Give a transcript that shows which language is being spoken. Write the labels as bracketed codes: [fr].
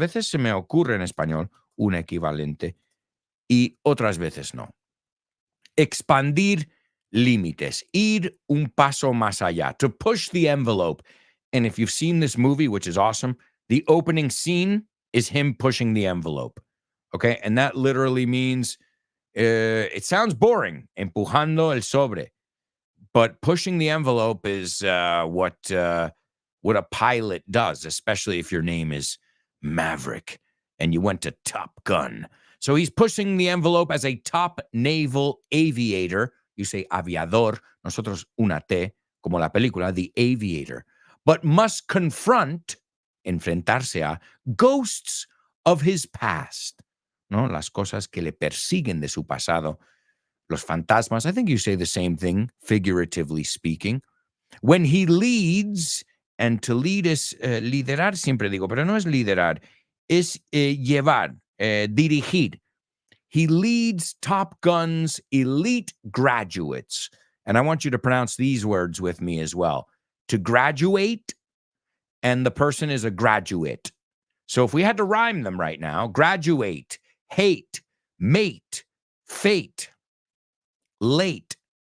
[es] A veces se me ocurre en español un equivalente y otras veces no. Expandir límites, ir un paso más allá, [en] to push the envelope. And if you've seen this movie, which is awesome, the opening scene is him pushing the envelope. Okay, and that literally means, it sounds boring, [es] empujando el sobre, [en] but pushing the envelope is what a pilot does, especially if your name is Maverick and you went to Top Gun. So he's pushing the envelope as a top naval aviator. You say aviador, [es] nosotros una T, como la película, [en] the aviator, but must confront, [es] enfrentarse a, [en] ghosts of his past, [es] ¿no? Las cosas que le persiguen de su pasado, los fantasmas. [en] I think you say the same thing, figuratively speaking. When he leads, and to lead [es] es liderar, siempre digo, pero no es liderar, es llevar, dirigir. [en] He leads Top Gun's elite graduates. And I want you to pronounce these words with me as well. To graduate, and the person is a graduate. So if we had to rhyme them right now, graduate, hate, mate, fate, late.